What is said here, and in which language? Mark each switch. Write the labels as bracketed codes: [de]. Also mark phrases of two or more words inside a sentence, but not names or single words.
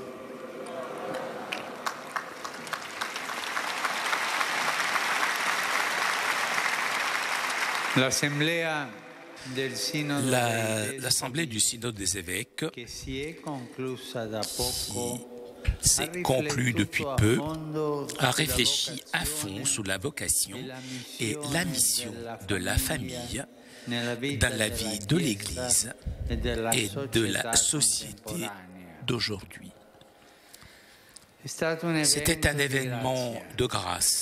[it] L'Assemblea del Sinodo [fr] L'Assemblée du Synode des évêques [it] che si è conclusa da poco [fr] s'est conclu depuis peu, a réfléchi à fond sur la vocation et la mission de la famille dans la vie de l'Église et de la société d'aujourd'hui. C'était un événement de grâce.